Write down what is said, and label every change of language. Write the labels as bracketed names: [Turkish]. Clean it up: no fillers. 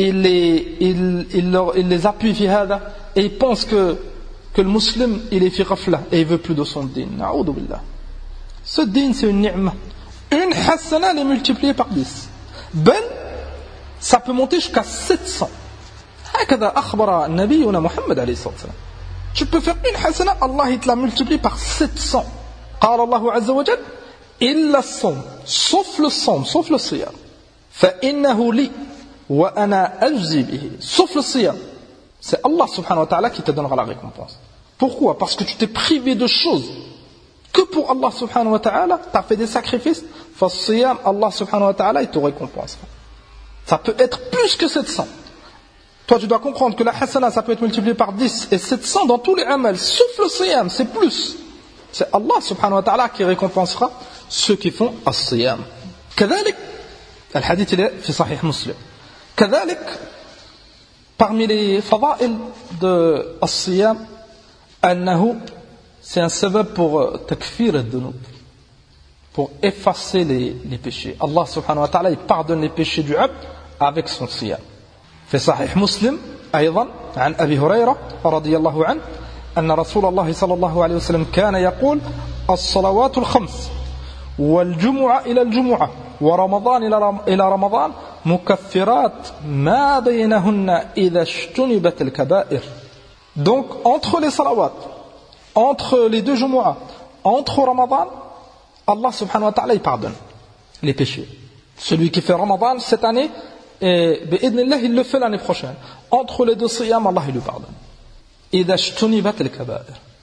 [French] Il les appuie [Arabic] fi hada [French] et ils pensent que le musulman il est [Arabic] fi ghafla [French] et il veut plus de son din. [Arabic] Na'oudou billah. [French] Ce din c'est une ni'ma. Une hasana est multipliée par 10. Ben ça peut monter jusqu'à 700. [Arabic] هكذا أخبر نبينا محمد عليه الصلاة والسلام. [French] Tu peux faire une hasana, Allah te la multiplie par 700. [Arabic] قال الله عز وجل إلا الصوم, [French] sauf le [Arabic] صوم, sauf le صيام. فإنه لي وأنا أجزي به, [French] sauf le [Arabic] صيام. [French] C'est Allah [Arabic] subhanahu wa ta'ala [French] qui te donnera la récompense. Pourquoi? Parce que tu t'es privé de choses que pour Allah subhanahu wa ta'ala, t'as fait des sacrifices. فالصيام Allah [Arabic] subhanahu wa ta'ala [French] il te récompense. Ça peut être plus que 700. Toi, tu dois comprendre que la hasana, ça peut être multiplié par 10 et 700 dans tous les amals, sauf le siyam, c'est plus. C'est Allah [Arabic] subhanahu wa ta'ala [French] qui récompensera ceux qui font as-siyam. [Arabic] Kadhalik, al-hadith [French] il est [Arabic] fi sahih muslim. [French] Kadhalik, parmi les fada'il de as-siyam, [Arabic] annahu, [French] c'est un sabab pour [Arabic] takfir ad-dunub, [French] pour effacer les péchés. Allah [Arabic] subhanahu wa ta'ala, [French] il pardonne les péchés du 'abd avec son siyam. [Arabic] في صحيح مسلم أيضا عن أبي هريرة رضي الله عنه أن رسول الله صلى الله عليه وسلم كان يقول الصلوات الخمس والجمعة إلى الجمعة ورمضان إلى رمضان مكفرات ما بينهن إذا اجتنبت الكبائر. [French] Donc entre les salawat, entre les deux jumu'ah, entre Ramadan, Allah [Arabic] subhanahu wa ta'ala [French] il pardonne les péchés. Celui qui fait Ramadan cette année, Et [Arabic] bi'idnillah, [French] il le fait l'année prochaine. Entre les deux siyam, Allah il lui pardonne. [Arabic] Idha shtunibat al-kaba'ir.